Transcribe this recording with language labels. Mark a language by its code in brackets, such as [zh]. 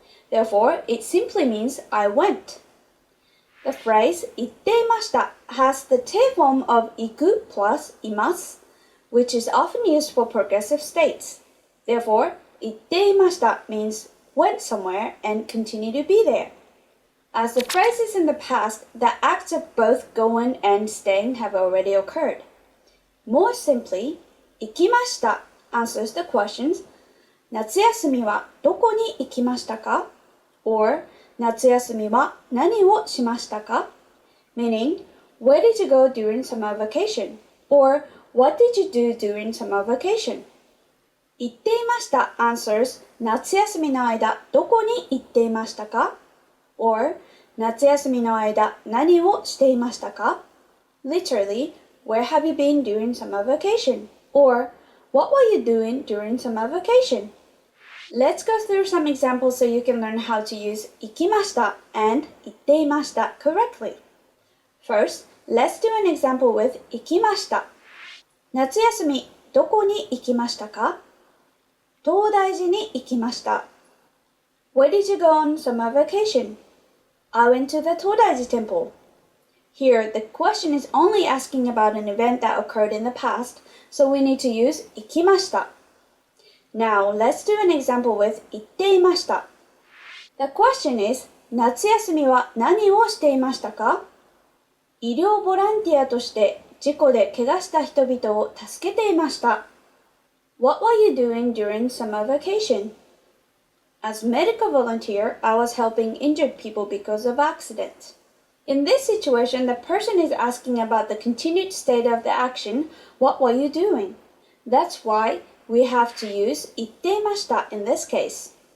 [en] Therefore, it simply means I went. The phrase itteimashita has the te form of iku plus imasu, which is often used for progressive states. Therefore, itteimashita means went somewhere and continue to be there. As the phrase is in the past, the acts of both going and staying have already occurred. More simply, ikimashita answers the questions 夏休みはどこに行きましたか? [ja] or 夏休みは何をしましたか? [en] meaning, where did you go during summer vacation? or what did you do during summer vacation? [ja] 行っていました answers 夏休みの間どこに行っていましたか? or 夏休みの間何をしていましたか? [en] Literally, where have you been during summer vacation? Or what were you doing during summer vacation? Let's go through some examples so you can learn how to use 行きました and 行っていました correctly. First, let's do an example with 行きました。 [ja] 夏休みどこに行きましたか? 東大寺に行きました。 [en] Where did you go on summer vacation? I went to the Todaiji temple. Here, the question is only asking about an event that occurred in the past, so we need to use 行きました。 Now, let's do an example with 行っていました。 The question is, 夏休みは何をしていましたか? [ja] 医療ボランティアとして事故で怪我した人々を助けていました。 [en] What were you doing during summer vacation? As medical volunteer, I was helping injured people because of accident. In this situation, the person is asking about the continued state of the action. What were you doing? That's why we have to use 行っていました in this case.